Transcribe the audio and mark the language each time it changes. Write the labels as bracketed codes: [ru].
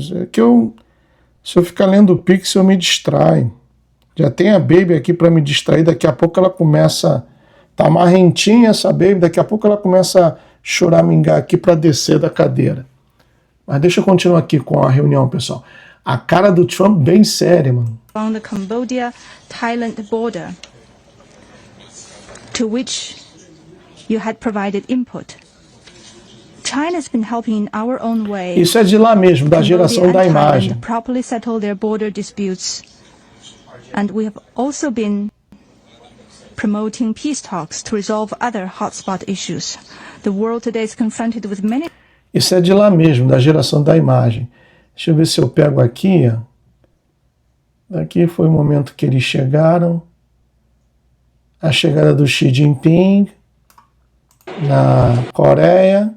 [pt] É que se eu ficar lendo o Pix, eu me distraio. Já tem a Baby aqui para me distrair. Daqui a pouco ela começa. Tá marrentinha essa Baby. Daqui a pouco ela começa a choramingar aqui para descer da cadeira. Mas deixa eu continuar aqui com a reunião, pessoal. A cara do Trump bem séria, mano. [en] on the Cambodia-Thailand border, to which you had provided input. China's been helping in our own way. [pt] Isso é de lá mesmo, da geração da imagem. [en] Properly settle their border disputes. And we have also been promoting peace talks to resolve other hotspot issues. The world today is confronted with many. [pt] Isso é de lá mesmo, da geração da imagem. Deixa eu ver se eu pego aqui. Daqui foi o momento que eles chegaram. A chegada do Xi Jinping na Coreia.